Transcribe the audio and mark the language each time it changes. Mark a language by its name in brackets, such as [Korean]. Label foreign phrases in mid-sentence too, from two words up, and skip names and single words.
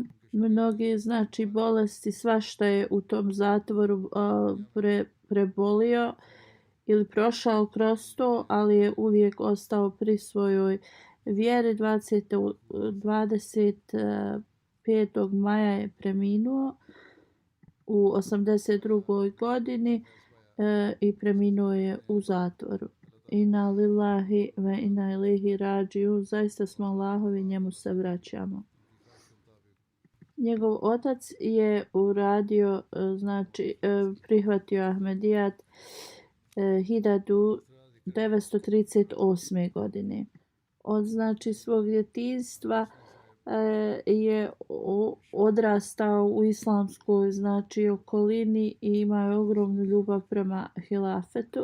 [Bosnian] Mnoge znači bolesti, svašta je u tom zatvoru prebolio ili prošao kroz to, ali je uvijek ostao pri svojoj vjeri. 25. maja je preminuo u 82. godini i preminuo je u zatvoru. [Arabic] إنا لله وإنا إليه راجعون. [Bosnian] Zaista smo Allahovi, njemu se vraćamo. Njegov otac je uradio, znači prihvatio Ahmedijat 1938. godine. Od znači svog djetinjstva je odrastao u islamskoj znači okolini i imao ogromnu ljubav prema hilafetu.